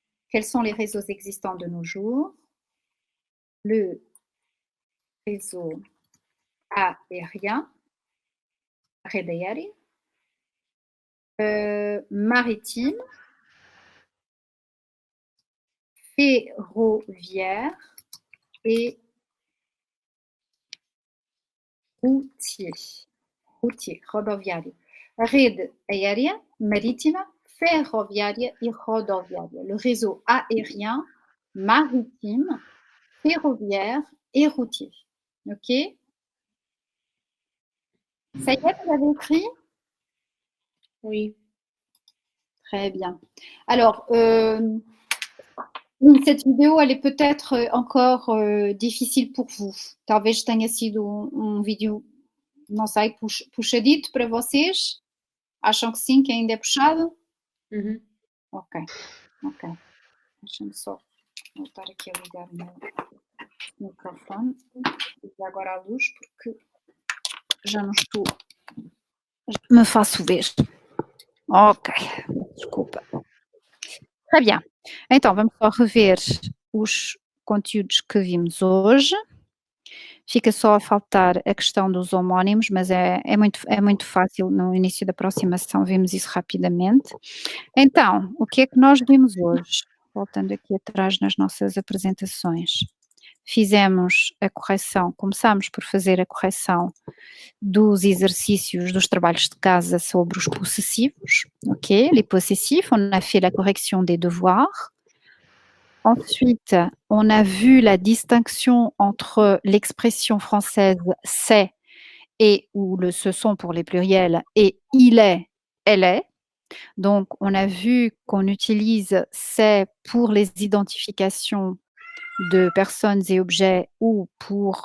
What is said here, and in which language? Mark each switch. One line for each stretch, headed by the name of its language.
French: Quels sont les réseaux existants de nos jours? Le réseau aérien,
Portuguese: rede aérea,
French: maritime, ferroviaire et routier.
Portuguese: Rodoviário. Rede aérea, marítima, ferroviária et rodoviária.
French: Le réseau aérien, maritime, ferroviaire et routier. OK? Ça y est, vous avez écrit? Oui. Très bien. Alors, cette vidéo, elle est peut-être encore difficile pour vous.
Portuguese: Talvez tenha sido vídeo, não sei, puxadito para vocês. Acham que sim, que ainda é puxado? Mhm. Ok. Deixa-me só voltar aqui a ligar o meu microfone. Vou ligar agora a luz, porque já não estou... Me faço ver. Ok. Desculpa.
French: Très bien.
Portuguese: Então, vamos só rever os conteúdos que vimos hoje. Fica só a faltar a questão dos homónimos, mas é muito fácil, no início da próxima sessão vimos isso rapidamente. Então, o que é que nós vimos hoje? Voltando aqui atrás nas nossas apresentações. Fizemos a correção, começámos por fazer a correção dos exercícios, dos trabalhos de casa sobre os possessivos, ok?
French: Les possessifs, on a fait la correction des devoirs. Ensuite, on a vu la distinction entre l'expression française c'est et, ou le ce sont pour les pluriels, et il est, elle est. Donc, on a vu qu'on utilise c'est pour les identifications de personnes et objets ou pour...